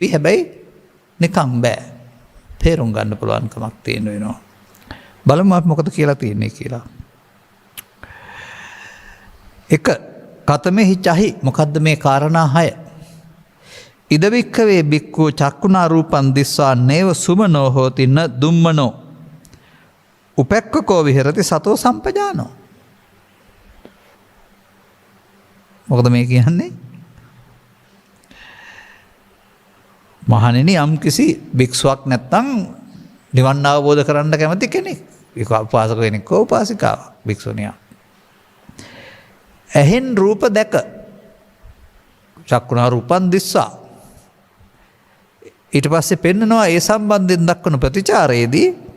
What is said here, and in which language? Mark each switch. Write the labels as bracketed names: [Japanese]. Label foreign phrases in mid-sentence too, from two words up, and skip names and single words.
[Sinhala] හැබැයි නිකම් බෑ. තේරුම් ගන්න පුළුවන්කමක් තියෙන වෙනවා. බලමු අපි මොකද කියලා තියෙන්නේ කියලා. එක [Pali] කතමෙහි චහි [Sinhala] මොකද්ද මේ කාරණා 6? [Pali] ඉදවික්කවේ බික්කෝ චක්කුණා රූපන් දිස්වා නේව සුමනෝ හෝති න දුම්මනෝ උපෙක්ඛකෝ විහෙරති සතෝ සම්පජානෝ. [Sinhala] මොකද මේ කියන්නේ? මහණෙනි යම් කිසි භික්ෂුවක් නැත්තම් නිවන් අවබෝධ කරන්න කැමති කෙනෙක්. ඒක උපාසක කෙනෙක් හෝ උපාසිකාවක් භික්ෂුණියක්. ඇහෙන් රූප දැක [Pali] චක්කුණා රූපන් දිස්සා [Sinhala] ඊට පස්සේ පෙන්නනවා ඒ සම්බන්ධයෙන් දක්වන ප්‍රතිචාරයේදී